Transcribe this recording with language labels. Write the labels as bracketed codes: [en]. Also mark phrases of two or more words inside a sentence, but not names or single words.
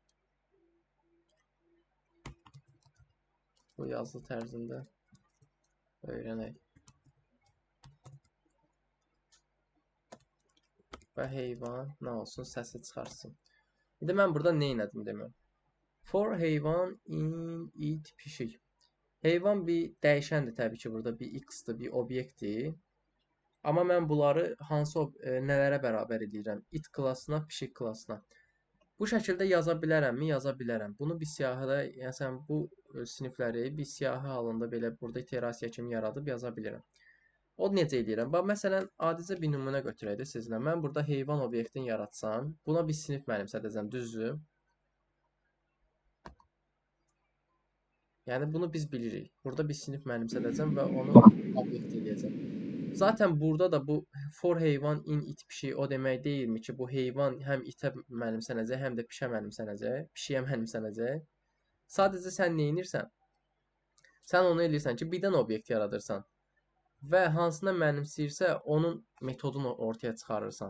[az] Bu yazılı tərzində öyrənək. Və heyvan nə olsun, səsi çıxarsın. İndi mən burada nə elədim demək. For heyvan in it pişik. Heyvan bir dəyişəndir təbii ki, burada bir x-dır, bir obyektdir. Amma mən bunları hansı nələrə bərabər edirəm? It klassına, pişik klassına. Bu şəkildə yaza bilərəmmi? Yaza bilərəm. Bunu bir siyahıda, yəni bu sinifləri bir siyahı halında belə burada iterasiya kimi yaradıb yaza bilirəm. O necə edirəm? Bax, məsələn, adicə bir nümunə götürək də sizlə. Mən burada heyvan obyektini yaratsam, buna bir sinif mənimsədəcəm, düzdür? Yəni, bunu biz bilirik. Burada bir sinif mənimsədəcəm və onu obyekt eləyəcəm. Zaten burada da bu for heyvan in it pişik o demək deyilmi ki, bu heyvan həm itə mənimsənəcək, həm də pişə mənimsənəcək, pişiyə mənimsənəcək. Sadəcə sən nə edirsən? Sən onu eləyirsən ki, birdən obyekt yaradırsan və hansına mənimsəyirsə, onun metodunu ortaya çıxarırsan.